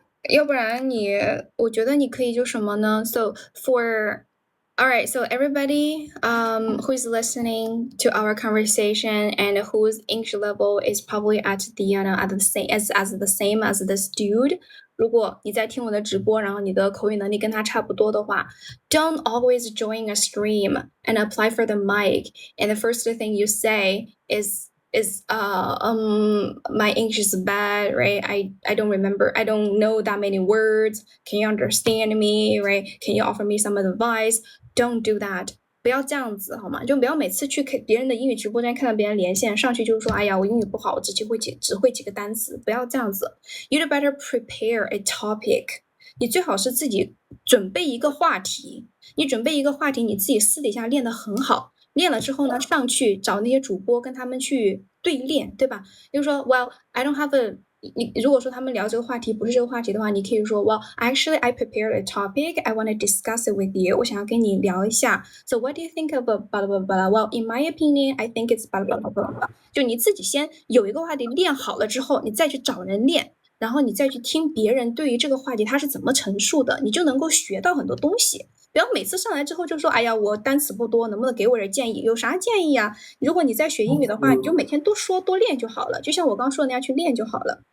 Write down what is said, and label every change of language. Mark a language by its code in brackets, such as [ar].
[zh] 要不然我觉得你可以就什么呢 [en] ？So alright, so everybody who is listening to our conversation and whose English level is probably at the same as this dude. [zh] 如果你在听我的直播，然后你的口语能力跟他差不多的话 ， [en] don't always join a stream and apply for the mic. And the first thing you say is my English is bad, right? I don't know that many words. Can you understand me, right? Can you offer me some advice? Don't do that. [zh] 不要这样子好吗？就不要每次去别人的英语直播间看到别人连线上去就是说，哎呀，我英语不好，我只会几个单词，不要这样子。 [en] You'd better prepare a topic. [zh] 你最好是自己准备一个话题，你准备一个话题，你自己私底下练得很好。练了之后呢，上去找那些主播跟他们去对练，对吧？就是说 ， [en] Well, I don't have a [zh] 你如果说他们聊这个话题不是这个话题的话，你可以说 [en] Well, actually, I prepared a topic. I want to discuss it with you. [zh] 我想要跟你聊一下。 [en] So what do you think of blah blah blah? Well, in my opinion, I think it's blah blah blah blah. [zh] 就你自己先有一个话题练好了之后，你再去找人练，然后你再去听别人对于这个话题他是怎么陈述的，你就能够学到很多东西。不要每次上来之后就说，哎呀，我单词不多，能不能给我点建议？有啥建议啊？如果你在学英语的话，你就每天多说多练就好了。就像我刚说的那样去练就好了。